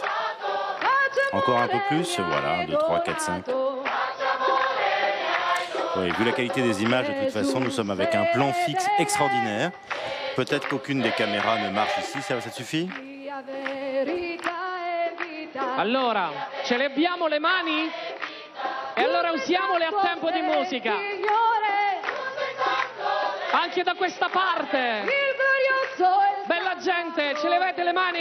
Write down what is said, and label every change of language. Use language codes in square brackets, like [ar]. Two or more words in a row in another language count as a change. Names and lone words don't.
[fr] Encore un peu plus, voilà, 1, 2, 3, 4, 5. Oui, vu la qualité des images, de toute façon, nous sommes avec un plan fixe extraordinaire. Peut-être qu'aucune des caméras ne marche ici, ça te suffit? [it] Allora, ce le abbiamo le mani? E allora usiamole a tempo di musica. Anche da questa parte. Bella gente, ce le avete le mani?